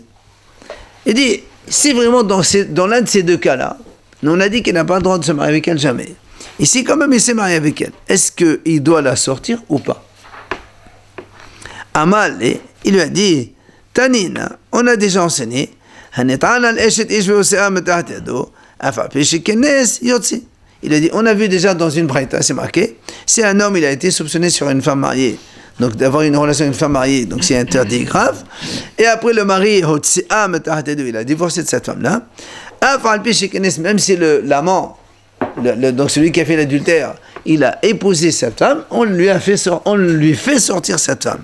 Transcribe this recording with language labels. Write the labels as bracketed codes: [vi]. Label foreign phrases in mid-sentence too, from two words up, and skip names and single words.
[fr] Il dit, si vraiment dans l'un de ces 2 cas-là, nous on a dit qu'il n'a pas le droit de se marier avec elle jamais. Ici, quand même, il s'est marié avec elle. Est-ce qu'il doit la sortir ou pas? Amal, il lui a dit, Tanina, on a déjà enseigné, [he] הנטען על אשת איש ועושיה מתחת ידו, אף על פי שכנס יוצא. [fr] Il a dit, on a vu déjà dans une braïta, c'est marqué, si un homme il a été soupçonné sur une femme mariée, donc d'avoir une relation avec une femme mariée, donc c'est interdit grave, et après le mari, il a divorcé de cette femme-là, même si l'amant, donc celui qui a fait l'adultère, il a épousé cette femme, on lui fait sortir cette femme.